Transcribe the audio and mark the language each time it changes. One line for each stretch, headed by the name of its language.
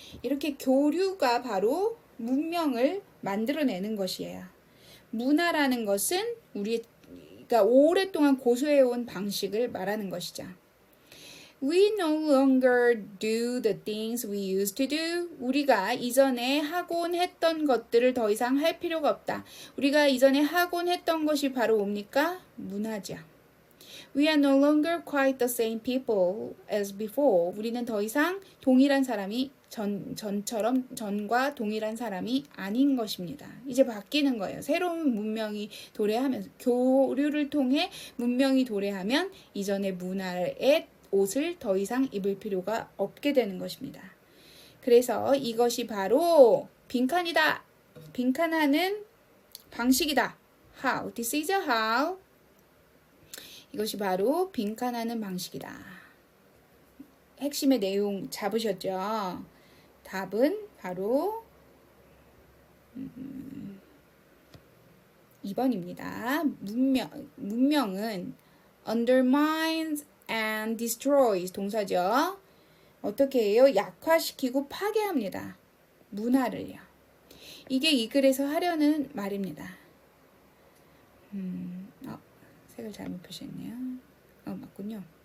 Korean: 이렇게 교류가 바로 문명을 만들어내는 것이에요. 문화라는 것은 우리가 오랫동안 고수해온 방식을 말하는 것이죠.
English: We no longer do the things we used to do.
Korean: 우리가 이전에 하곤 했던 것들을 더 이상 할 필요가 없다. 우리가 이전에 하곤 했던 것이 바로 뭡니까? 문화죠.
English: We are no longer quite the same people as before.
Korean: 우리는 더 이상 동일한 사람이 전과 동일한 사람이 아닌 것입니다. 이제 바뀌는 거예요. 새로운 문명이 도래하면서 교류를 통해 문명이 도래하면 이전의 문화의 옷을 더 이상 입을 필요가 없게 되는 것입니다. 그래서 이것이 바로 빈칸이다. 빈칸하는 방식이다. How.
English: This is how.
Korean: 이것이 바로 빈칸하는 방식이다. 핵심의 내용 잡으셨죠? 답은 바로 2번입니다. 문명은
English: undermines and destroys
Korean: 동사죠. 어떻게 해요? 약화시키고 파괴합니다. 문화를요. 이게 이 글에서 하려는 말입니다. 색을 잘못 표시했네요. 맞군요.